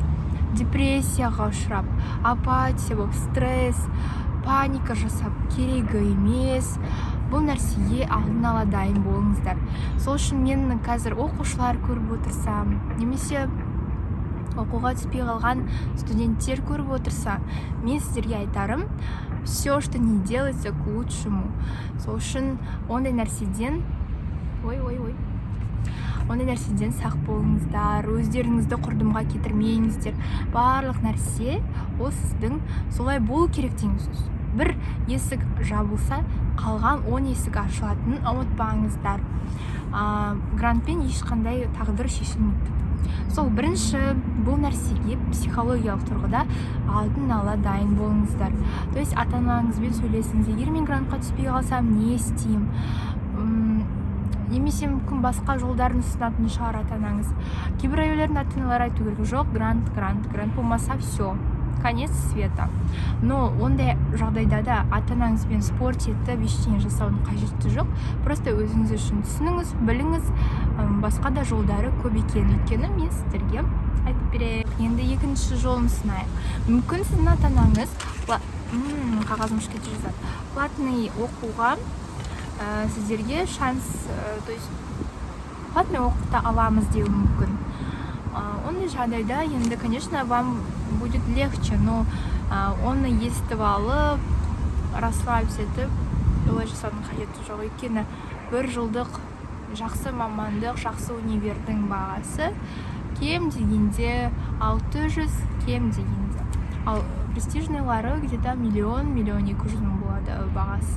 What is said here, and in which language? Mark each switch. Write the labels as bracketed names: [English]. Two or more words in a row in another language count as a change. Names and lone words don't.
[Kazakh] Депрессияға ұшырап, апатия болып, стресс, паника жасап керегі емес. Бұл нәрсеге алдын ала дайын болыңыздар. Сол үшін мен қазір оқушылар көріп отырсам, немесе оқуға түспей қалған студенттер көріп отырса, мен сіздерге айтарым, [Russian] все, что не делается, к лучшему. [Kazakh] Сол үшін ондай нәрседен сақ болыңыздар, өздеріңізді құрдымға кетірмеңіздер. Барлық нәрсе ол сіздің солай болу керек деген сөз. Бір есік жабылса, қалған 10 есік ашылатынын ұмытпаңыздар. Грантпен ешқандай тағдыр шешілмейді. Сол бірінші бұл нәрсеге психологиялық тұрғыда алдын ала дайын болыңыздар. [Russian] То есть [Kazakh] ата-анаңызбен сөйлесіңіз, егер мен грантқа түспей қалсам не істеймін? Немесе мүмкін басқа жолдарын ұсынатын шығар ата-анаңыз. Кейбір әйелдердің ата-аналары айту керек, жоқ, грант болмаса [Russian] все, конец света. [Kazakh] Но ондай жағдайда да ата-анаңызбен спорт етіп, ештеңе жасаудың қажеті жоқ. Просто өзіңіз үшін түсініңіз, біліңіз, басқа да жолдары көп екенін. Өйткені мен сіздерге айтып берейін. Енді екінші жолын сынайық. Мүмкін сіздің ата-анаңыз қағазым кетіп жазады. Платный оқуға сіздерге шанс, [Russian] то есть [Kazakh] платный оқыта аламыз деуі мүмкін. Ондай жағдайда енді, [Russian] конечно, вам будет легче, но [Kazakh] оны естіп алып, расслабься етіп, олай жасаудың қажеті жоқ. Өйткені 1 жылдық жақсы мамандық, жақсы универдің бағасы кем дегенде 600, кем дегенде. Ал престижныйлары где-то 1 200 000 болады бағасы.